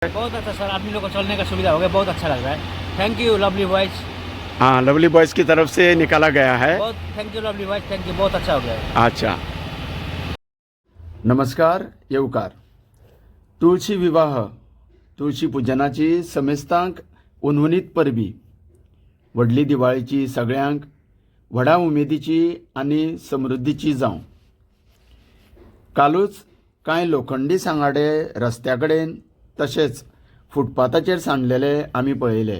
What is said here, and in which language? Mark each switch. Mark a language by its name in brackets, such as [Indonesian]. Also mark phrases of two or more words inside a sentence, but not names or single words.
[Hindi] बहुत अच्छा सर, आदमी लोग को चलने का सुविधा हो गया, बहुत अच्छा लग रहा है। [English] thank you Lovely Boys. [Hindi] हाँ, लवली बॉयज़ की तरफ से निकाला गया है। बहुत [English] thank you Lovely Boys, thank you, [Hindi] बहुत अच्छा हो गया है। अच्छा, [Konkani] नमस्कार येवकार. तुळशी विवाह तुळशी पूजनाची समेस्तांक उन्वनीत परबी व्हडली दिवाळीची सगळ्यांक व्हडा उमेदीची आनी समृद्धीची जावं. कालूच कांय लोखंडी सांगाडे रस्त्या कडेन तशेंच फुटपाथाचेर सांडलेले आमी पळयले.